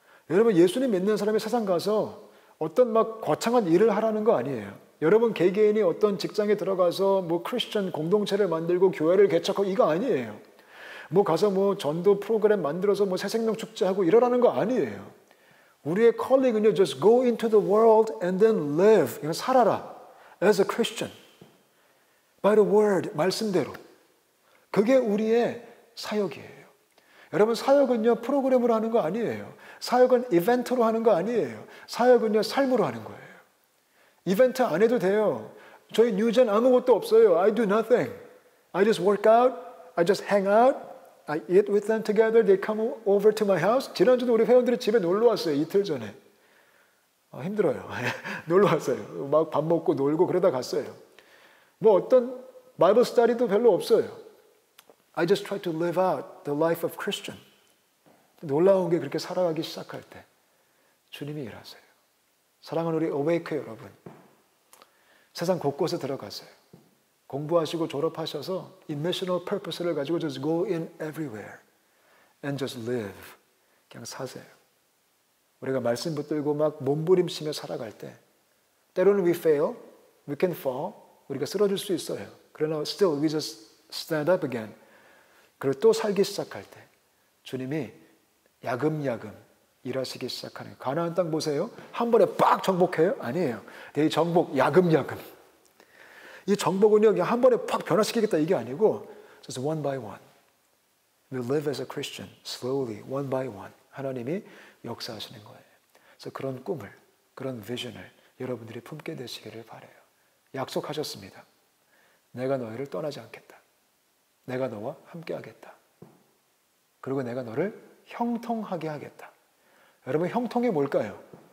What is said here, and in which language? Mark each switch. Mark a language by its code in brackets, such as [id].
[ko] 여러분, 예수님 믿는 사람이 세상 가서 어떤 막 거창한 일을 하라는 거 아니에요. 여러분 개개인이 어떤 직장에 들어가서 뭐 크리스천 공동체를 만들고 교회를 개척하고 이거 아니에요. 뭐 가서 뭐 전도 프로그램 만들어서 뭐 새생명 축제하고 이러라는 거 아니에요. 우리의 컬링은요, [en] just go into the world and then live. [ko] 이거 살아라. [en] As a Christian. By the word, [ko] 말씀대로. 그게 우리의 사역이에요. 여러분, 사역은요, 프로그램으로 하는 거 아니에요. 사역은 이벤트로 하는 거 아니에요. 사역은요, 삶으로 하는 거예요. 이벤트 안 해도 돼요. 저희 뉴젠 아무것도 없어요. [en] I do nothing. I just work out. I just hang out. I eat with them together. They come over to my house. [ko] 지난주도 우리 회원들이 집에 놀러 왔어요. 이틀 전에. 힘들어요. 놀러 왔어요. 막 밥 먹고 놀고 그러다 갔어요. 뭐 어떤 바이블 스터디도 별로 없어요. [en] I just try to live out the life of Christian. [ko] 놀라운 게 그렇게 살아가기 시작할 때 주님이 일하세요. 사랑하는 우리 어웨이크 여러분, 세상 곳곳에 들어가세요. 공부하시고 졸업하셔서 이 [en] missional purpose를 [ko] 가지고 [en] just go in everywhere and just live. [ko] 그냥 사세요. 우리가 말씀 붙들고 막 몸부림치며 살아갈 때 때로는 [en] we fail, we can fall, [ko] 우리가 쓰러질 수 있어요. [en] 그러나 still we just stand up again. [ko] 그리고 또 살기 시작할 때 주님이 야금야금 일하시기 시작하는 거예요. 가나안 땅 보세요. 한 번에 빡 정복해요? 아니에요. 이 정복 야금야금. 이 정복은요, 그냥 한 번에 팍 변화시키겠다 이게 아니고 [en] just one by one. We live as a Christian, slowly, one by one. [ko] 하나님이 역사하시는 거예요. 그래서 그런 꿈을, 그런 비전을 여러분들이 품게 되시기를 바라요. 약속하셨습니다. 내가 너희를 떠나지 않겠다. 내가 너와 함께 하겠다. 그리고 내가 너를 형통하게 하겠다. 여러분, 형통이 뭘까요?